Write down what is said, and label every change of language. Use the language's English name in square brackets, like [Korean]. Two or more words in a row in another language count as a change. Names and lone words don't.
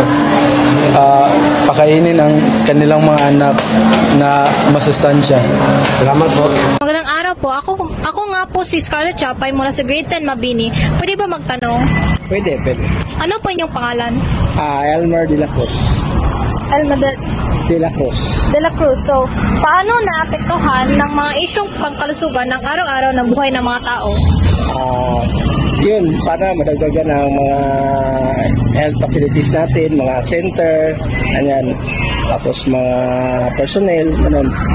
[Filipino] Pakainin ang kanilang mga anak na masustansya. Salamat po. Magandang araw po. Ako nga po si Scarlett Chapay mula sa grade 10 Mabini. Pwede ba magtanong? Pwede. Ano po inyong pangalan? Elmer de la Cruz. Elmer De la Cruz. de la Cruz. So, paano naapektuhan ng mga isyong pangkalusugan ng araw-araw ng buhay ng mga tao? Yun, para madagdagan ang mga [English] health facilities [Filipino] natin, mga center, anyan, tapos mga personnel, ganun.